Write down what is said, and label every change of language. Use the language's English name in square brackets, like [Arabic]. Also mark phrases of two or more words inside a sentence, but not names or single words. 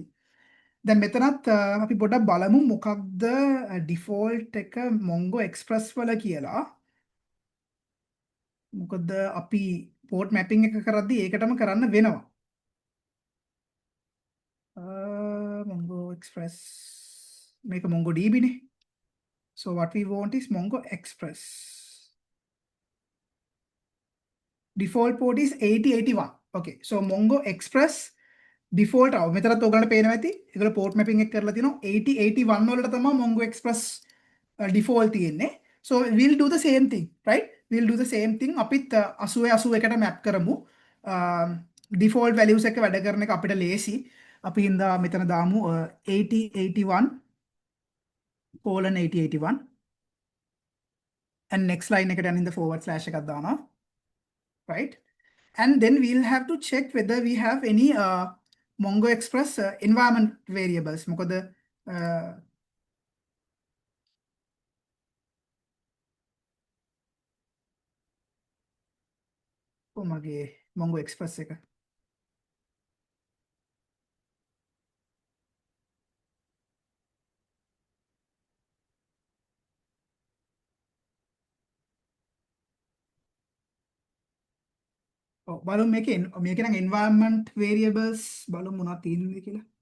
[Sinhala] දැන් මෙතනත් අපි පොඩ්ඩක් බලමු මොකක්ද default එක Mongo Express වල කියලා. මොකද අපි [English] port mapping [Sinhala] එක කරද්දී ඒකටම කරන්න වෙනවා. Mongo Express මේක MongoDB නේ. [English] So what we want is Mongo Express. Default port is 8081. Okay, so [Sinhala] Mongo Express default මෙතනත් ඔයගලන්ට පේනවා ඇති. ඒගොල්ලෝ [English] port mapping [Sinhala] එක කරලා තිනවා 8081 වලට තමයි Mongo Express default තියෙන්නේ. [English] So we'll do the same thing, right? We'll do the same thing. [Sinhala] අපිත් 8081ට map කරමු. [English] Default values [Sinhala] එක වැඩ කරන එක අපිට ලේසි. අපි හින්දා මෙතන දාමු 8081:8081 [English] and next line [Sinhala] එකට යන හින්දා [English] forward slash [Sinhala] එකක් දානවා, [English] right? And then we'll have to check whether we have any Mongo Express environment variables. [Sinhala] මොකද මගේ Mongo Express එක බලමු මේකේ නම් [English] environment variables [Sinhala] බලමු මොනවද තියෙන්නේ කියලා.